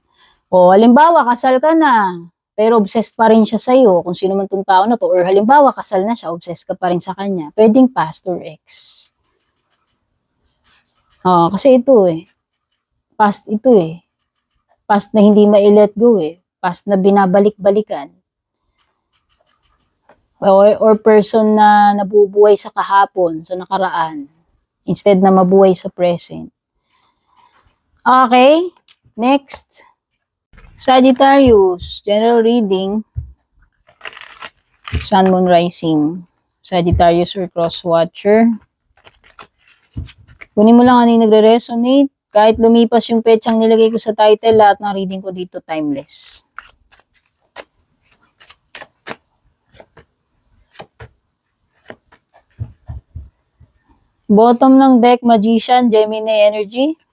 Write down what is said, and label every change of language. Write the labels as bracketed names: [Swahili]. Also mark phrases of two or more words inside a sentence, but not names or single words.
[Filipino] Halimbawa, kasal ka na. Pero obsessed pa rin siya sa'yo, kung sino man tong tao na to. Or halimbawa, kasal na siya, obsessed ka pa rin sa kanya. Pwedeng [English] past or ex. [Filipino] Kasi ito eh. Past ito eh. Past na hindi ma-let go eh. Past na binabalik-balikan. [English] Or person [Filipino] na nabubuhay sa kahapon, sa nakaraan. Instead na mabuhay sa present. [English] Okay. Next. Sagittarius, general reading, Sun, Moon, Rising, Sagittarius or Cross Watcher. [Filipino] Kunin mo lang ano yung nagre-resonate. Kahit lumipas yung petsang nilagay ko sa title, lahat ng reading ko dito timeless. [English] Bottom ng deck, Magician, Gemini energy.